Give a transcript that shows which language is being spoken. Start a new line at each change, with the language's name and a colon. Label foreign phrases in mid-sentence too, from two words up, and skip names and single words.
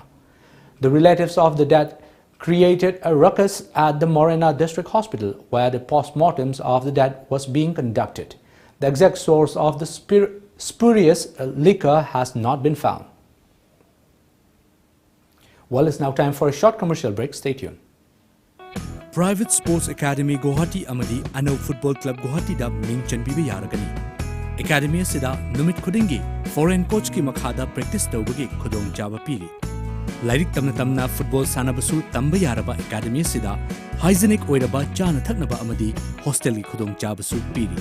English: The relatives of the dead created a ruckus at the Morena District Hospital, where the postmortems of the dead was being conducted. The exact source of the spurious liquor has not been found. Well, it's now time for a short commercial break. Stay tuned.
Manipuri: Private Sports Academy Guwahati amadi Ano Football Club Guwahati da ming chanbiba yaragani. Academy sida numit khudingi
English: foreign coach
Manipuri: ki makhada practice tawbagi khudong chaba piri. Lairik tamna football sanabasu tamba yaraba academy sida hygienic oiraba chana thaknaba amadi hostel ki khudong chabasu piri.